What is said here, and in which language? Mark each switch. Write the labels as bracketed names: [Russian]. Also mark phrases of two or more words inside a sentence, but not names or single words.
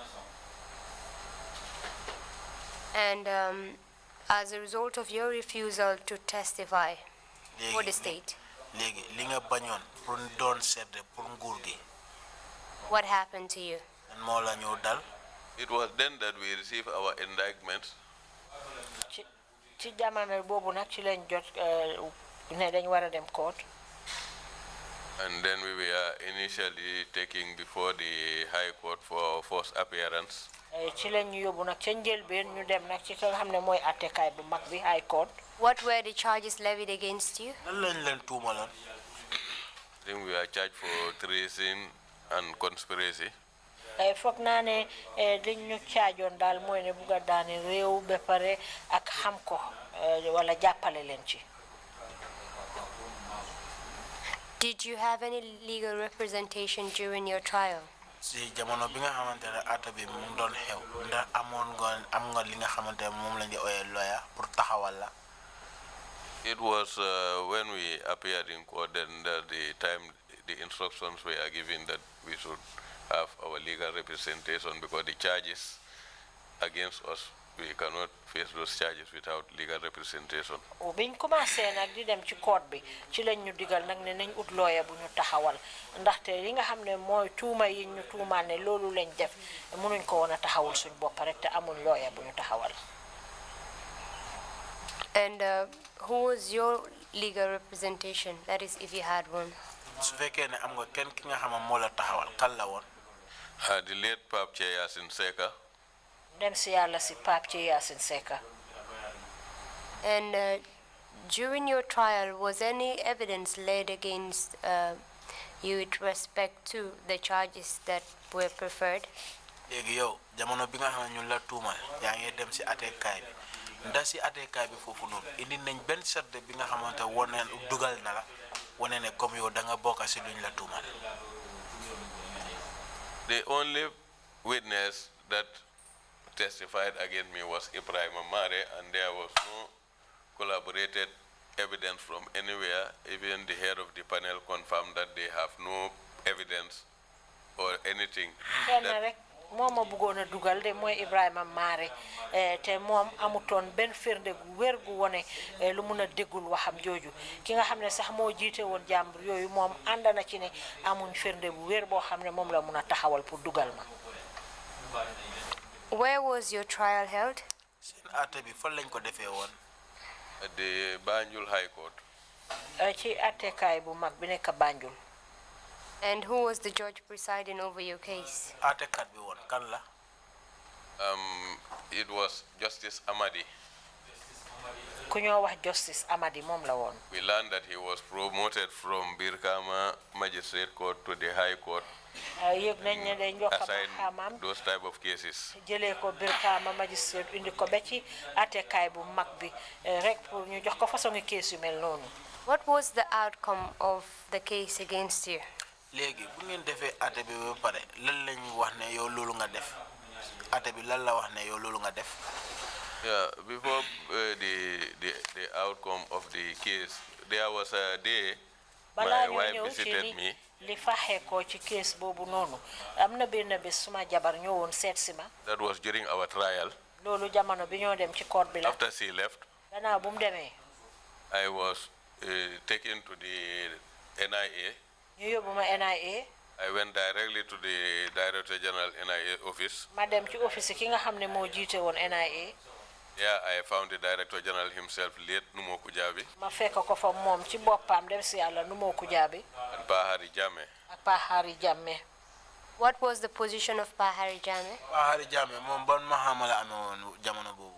[English] And as a result of your refusal to testify for the state, [Wolof] léegi li nga bañoon pour doon seede pour nguur gi. [English] what happened to you? [Wolof] moo la ñëw dal. [English] It was then that we received our indictments. [Wolof] ci jamono boobu nag ci lañ jot ne dañ war a dem court. [English] And then we were initially taken before the High Court for first appearance. [Wolof] ci lañ ñu yóbbu nag ca njëlbeen ñu dem nag ci ka nga xam ne mooy attekaay bu mag bi [English] High Court. What were the charges levied against you? [Wolof] lan lañ leen tuumaloon. [English] I think we are charged for treason and conspiracy. [Wolof] foog naa ne dañ ñu caajoon daal mooy ne bugg a daane réew ba pare ak xam ko wala jàppale leen ci. [English] Did you have any legal representation during your trial? [Wolof] si jamono bi nga xamante ne àtte bi mu doon xew ndax am nga li nga xamante ne moom lañ di ooyee lawyer pour taxawal la. [English] It was when we appeared in court then that the instructions were given that we should have our legal representation because the charges against us, we cannot face those charges without legal representation. [Wolof] biñ commencé nag di dem ci court bi ci lañ ñu digal nag ne nañ ut lawyer bu ñu taxawal ndaxte li nga xam ne mooy tuuma yi ñu tuumaal ne loolu lañ def mënuñ ko woon a taxawal suñ bopp rek te amul lawyer bu ñu taxawal. [English] And who was your legal representation? That is, if you had one. [Wolof] su fekkee ne am nga kenn ki nga xam ne moo la taxawal kan la woon. [English] The late Pape Yasin Seka. [Wolof] dem si yàlla si Pape Yasin Seka. [English] And during your trial, was any evidence laid against you with respect to the charges that were preferred? [Wolof] léegi yow jamono bi nga xam ne ñun la tuumal yaa ngi dem si attekaay bi ndax si attekaay bi foofu noonu indi nañ benn seede bi nga xamante wane dugal na la wane ne comme yow da nga bokk si luñ la tuumal. [English] The only witness that testified against me was Ibrahim Amare, and there was no collaborated evidence from anywhere. Even the head of the panel confirmed that they have no evidence or anything. [Wolof] moom a bëggoon a dugal de mooy Ibrahima Mare te moom amutoon benn firnde gu wér gu wone lu mun a déggul waxam jooju ki nga xam ne sax moo jiite woon jàmbur yooyu moom ànd na ci ne amuñ firnde bu wér boo xam ne moom la mun a taxawal pour dugal ma. [English] Where was your trial held? [Wolof] seen àtte bi fan lañ ko defee woon. [English] At the Banjul High Court. [Wolof] ci àttekaay bu mag bi nekk Banjul. [English] And who was the judge presiding over your case? [Wolof] àttekat bi woon kan la. [English] It was Justice Amadi. [Wolof] ku ñoo wax Justice Amadi moom la woon. [English] We learned that he was promoted from Birkama Magistrate Court to the High Court. [Wolof] yëg nañ ne dañ jox [English] Assign those type of cases. [Wolof] jëlee ko Birkama Magistrate indi ko ba ci àttekaay bu mag bi rek pour ñu jox ko façon case yu mel noonu. [English] What was the outcome of the case against you? [Wolof] léegi bu ngeen defee àtte bi ba pare lan lañ wax ne yow loolu nga def àtte bi lan la wax ne yow loolu nga def. [English] Yeah, before the outcome of the case, there was a day my wife visited me. [Wolof] li faxee ko ci case boobu noonu am na benn bés suma jabar ñëwoon seet si ma. [English] That was during our trial. [Wolof] loolu jamono bi ñoo dem ci court bi la. [English] After she left, [Wolof] gannaaw bu mu demee. [English] I was taken to the NIA. [Wolof] ñu yóbbu ma NIA. [English] I went directly to the Director General NIA office. [Wolof] ma dem ci office ki nga xam ne moo jiite woon NIA. [English] Yeah, I found the Director General himself late, Numo Kujabi. [Wolof] ma fekk ko fa moom ci boppam dem si yàlla Numo Kujabi. [English] And Pahari Jame. [Wolof] ak Pahari Jammeh. [English] What was the position of Pahari Jammeh? [Wolof] Pahari Jammeh moom ban mahama la amee woon jamono boobu.